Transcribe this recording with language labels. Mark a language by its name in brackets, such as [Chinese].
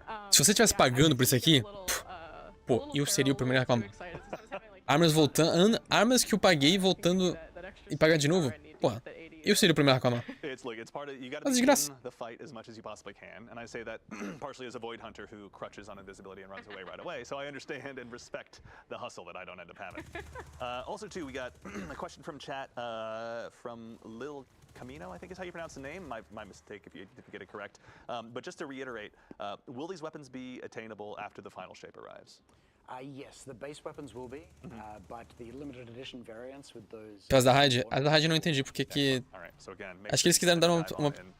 [Portuguese] Se você estivesse pagando por isso aqui, pô, eu seria o primeiro a reclamar. Armas voltando, armas que eu paguei voltando e pagar de novo, porra. Eu seria o primeiro a reclamar. Mas de graça. [English] The fight as much as you possibly can, and I say that partially as a void hunter who crutches on invisibility and runs away right away. So I understand and respect the hustle that I don't end up having. Also, too, we got a question from chat from Lil Camino, I think is how you pronounce the name. My mistake if you get it correct. But just to reiterate, will these weapons be attainable after the final shape arrives? Yes, the base weapons will be, but the limited edition variants with those. [Portuguese] As da raid eu não entendi porque que. Acho que eles quiseram dar uma